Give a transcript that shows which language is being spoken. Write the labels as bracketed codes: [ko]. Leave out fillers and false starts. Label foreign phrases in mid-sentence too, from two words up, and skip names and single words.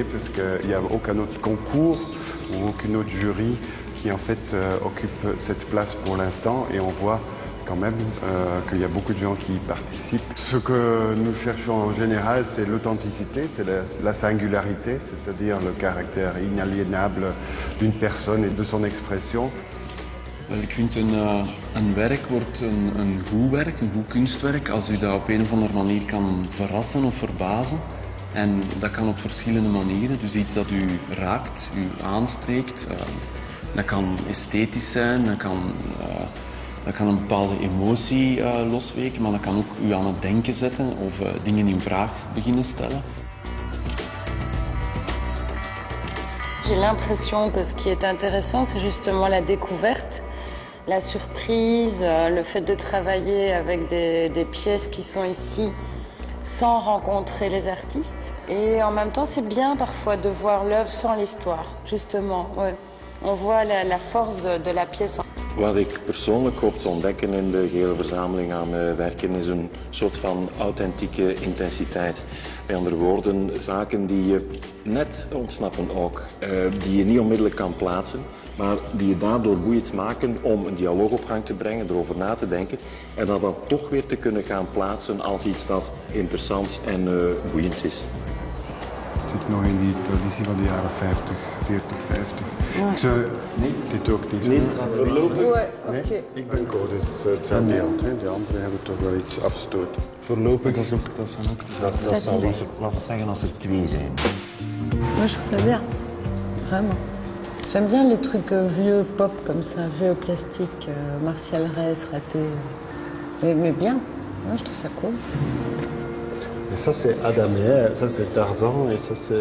[fr] parce qu'il n'y a aucun autre concours ou aucune autre jury qui en fait occupe cette place pour l'instant et on voit quand même qu'il y a beaucoup de gens qui y participent. Ce que nous cherchons en général, c'est l'authenticité, c'est la singularité, c'est-à-dire le caractère inaliénable d'une personne et de son expression. [nl] Wel, ik vind een werk wordt een goed werk, een goed kunstwerk, als u dat op een of andere manier kan verrassen of verbazen. En dat kan op verschillende manieren. Dus iets dat u raakt, u aanspreekt. Dat kan esthetisch zijn, dat kan een bepaalde emotie losweken, maar dat kan ook u aan het denken zetten of dingen in vraag beginnen stellen. [fr] J'ai l'impression que ce qui est intéressant, c'est justement la découverte, la surprise, le fait de travailler avec des pièces qui sont ici sans rencontrer les artistes. Et en même temps, c'est bien parfois de voir l'œuvre sans l'histoire, justement. Ouais. On voit la force de la pièce. [nl] Wat ik persoonlijk hoop te ontdekken in de gehele verzameling aan werken is een soort van authentieke intensiteit. Met andere woorden, zaken die je net ontsnappen ook, die je niet onmiddellijk kan plaatsen, maar die je daardoor boeiend maken om een dialoog op gang te brengen, erover na te denken en dat dan toch weer te kunnen gaan plaatsen als iets dat interessant en boeiend is. Het zit nog in die traditie van de jaren 50, 40, 50. Ja. Dit ook niet. Nee, voorlopig. Nee, ik ben co, dus het zijn beeld. De anderen hebben toch wel iets afstoten. Voorlopig dat zou laten we zeggen als er twee zijn. [fr] Moi, je trouve ça bien. Vraiment. J'aime bien les trucs vieux pop comme ça, vieux plastique, Martial Reyes, raté. Mais bien. Moi, je trouve ça cool. Et ça, c'est Adamé, ça, c'est Tarzan, et ça, c'est...